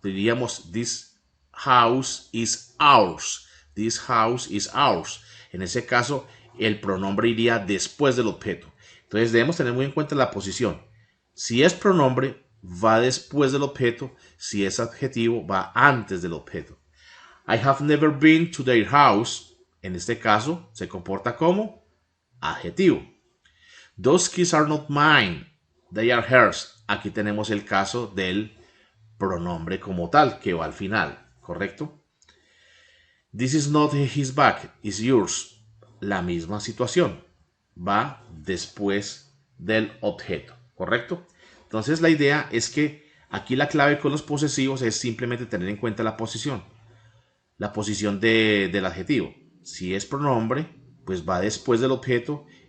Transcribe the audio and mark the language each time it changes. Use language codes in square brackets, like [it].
[es] Diríamos, [en] this house is ours. This house is ours. [es] En ese caso, el pronombre iría después del objeto. Entonces debemos tener muy en cuenta la posición. Si es pronombre, va después del objeto. Si es adjetivo, va antes del objeto. [en] I have never been to their house. [es] En este caso, se comporta como adjetivo. [en] Those keys are not mine, they are hers. [es] Aquí tenemos el caso del pronombre como tal, que va al final, ¿correcto? [en] This is not his bag, it's yours. [es] La misma situación, va después del objeto, ¿correcto? Entonces la idea es que aquí la clave con los posesivos es simplemente tener en cuenta la posición del adjetivo. Si es pronombre, pues va después del objeto,